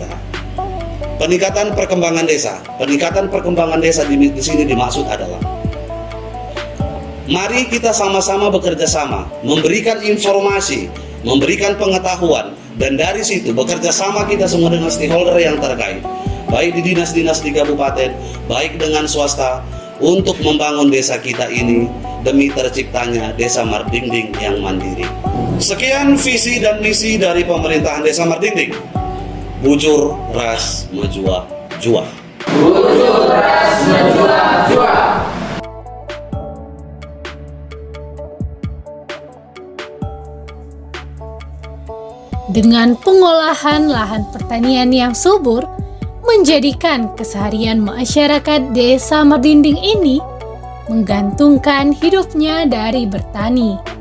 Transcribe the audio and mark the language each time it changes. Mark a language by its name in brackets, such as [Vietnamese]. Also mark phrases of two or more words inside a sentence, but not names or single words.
[Indonesian] Peningkatan perkembangan desa di sini dimaksud adalah mari kita sama-sama bekerja sama, memberikan informasi, memberikan pengetahuan, dan dari situ bekerja sama kita semua dengan stakeholder yang terkait, baik di dinas-dinas di kabupaten, baik dengan swasta, untuk membangun desa kita ini demi terciptanya Desa Mardinding yang mandiri. Sekian visi dan misi dari pemerintahan Desa Mardinding. [Batak Karo] Bujur, ras, majuah, juah. Bujur, ras, majuah, juah. [Indonesian] Dengan pengolahan lahan pertanian yang subur, menjadikan keseharian masyarakat Desa Mardinding ini menggantungkan hidupnya dari bertani.